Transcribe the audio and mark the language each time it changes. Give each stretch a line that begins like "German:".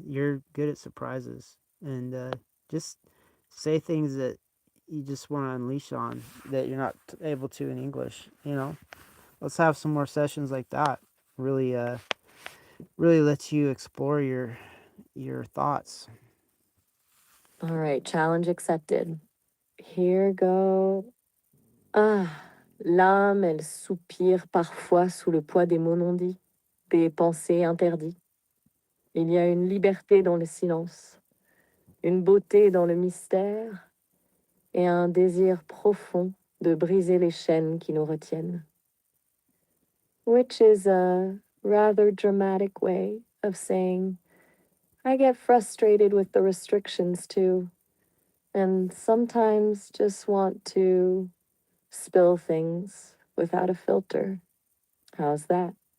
English: You're good at surprises. And just say things that you just want to unleash on that you're not able to in English, you know? Let's have some more sessions like that. Really really lets you explore your thoughts. All right, challenge accepted. Here go.
French: Ah, l'âme, elle soupire parfois sous le poids des mots non dits. des pensées interdites. Il y a une liberté dans le silence, une beauté dans le mystère et un désir profond de briser les chaînes qui nous retiennent.
English: Which is a rather dramatic way of saying, I get frustrated with the restrictions too, and sometimes just want to spill things without a filter. How's that?